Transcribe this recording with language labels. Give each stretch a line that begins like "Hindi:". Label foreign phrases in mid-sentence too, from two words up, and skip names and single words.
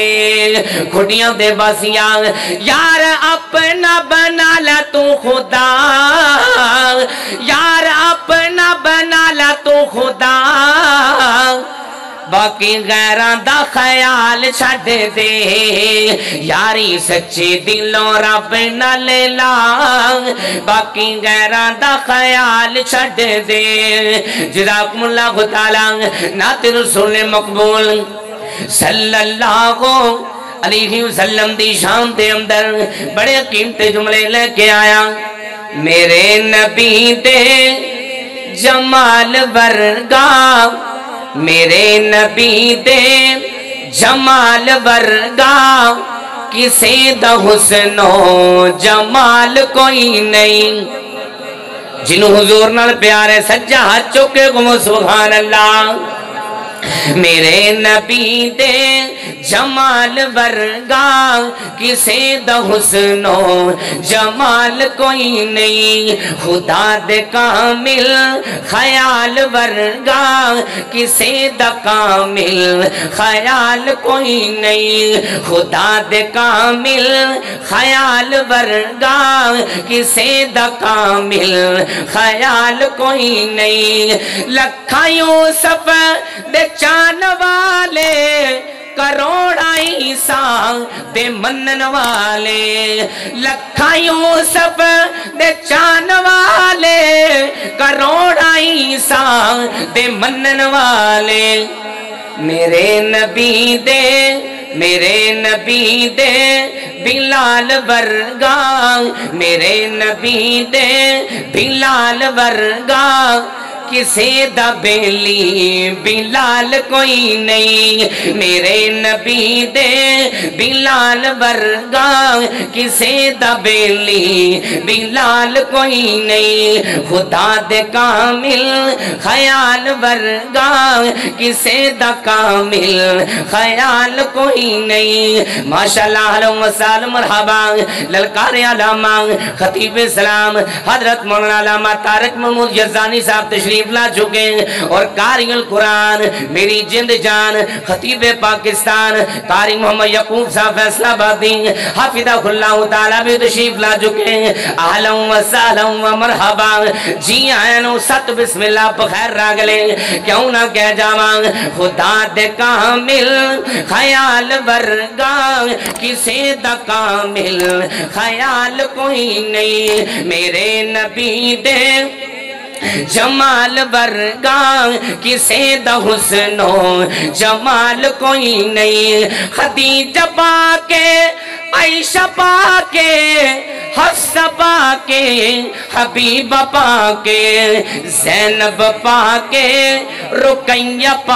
Punjabi: کھڑیاں دے باسیاں یار اپنا بنا لا تو خدا یار اپنا بنا لا تو خدا باقی غیراں دا خیال چھڈ دے. یاری سچے دلوں رب نال لا باقی غیراں دا خیال چھڈ دے.
Arabic: جزاکم اللہ تعالی.
Punjabi: نعت رسول مقبول
Arabic: صلی اللہ علیہ وسلم
Punjabi: دی شان دے اندر بڑے قیمتی جملے لے کے آیا. میرے نبی دے جمال ورگا میرے نبی دے جمال ورگا کسے دا حسن و جمال کوئی نہیں. جنہوں حضور نال پیارے سجا ہاتھ چوکے گمو
Arabic: سبحان اللہ.
Punjabi: میرے نبی دے جمال ورگا کسے دا حسن و جمال کوئی نہیں. خدا دے کامل خیال ورگا کسے دا کامل خیال کوئی نہیں. خدا دے کامل خیال ورگا کسے دا کامل خیال کوئی نہیں. لکھا یوسف دے چان والے کروڑا عیسیٰ دے منن والے. لکھا یوسف دے چان والے کروڑا عیسیٰ دے منن والے. میرے نبی دے بلال ورگا میرے نبی دے بلال ورگا کسے دا بیلی بلال کوئی نہیں. میرے نبی دے بلال ورگا کسے دا بیلی بلال کوئی نہیں. خدا دے کامل خیال ورگا کسے دا کامل خیال کوئی نہیں.
Urdu: ماشاءاللہ حلم و سالم مرحبا. للکار علامہ خطیب اسلام حضرت مولانا علامہ طارق محمود یزدانی صاحب تشریف لا چکے اور
Arabic: قاری القرآن
Urdu: میری جند جان خطیب پاکستان قاری محمد یعقوب صاحب فیصلہ آبادی
Arabic: حافظہ اللہ تعالیٰ
Urdu: بھی تشریف لا چکے.
Arabic: اہلا و سہلا و مرحبا.
Punjabi: جی آئینو ست بسم اللہ بخیر راگلے کیوں نہ کہہ جاواں. خدا دے کامل خیال ورگا کسے دا کامل خیال کوئی نہیں. میرے نبی دے جمال ورگا کسے دا حسن و جمال کوئی نہیں. خدیجہ پاکے عائشہ پاکے حفصہ پاکے حبیبہ پاکے زینب پاکے رقیہ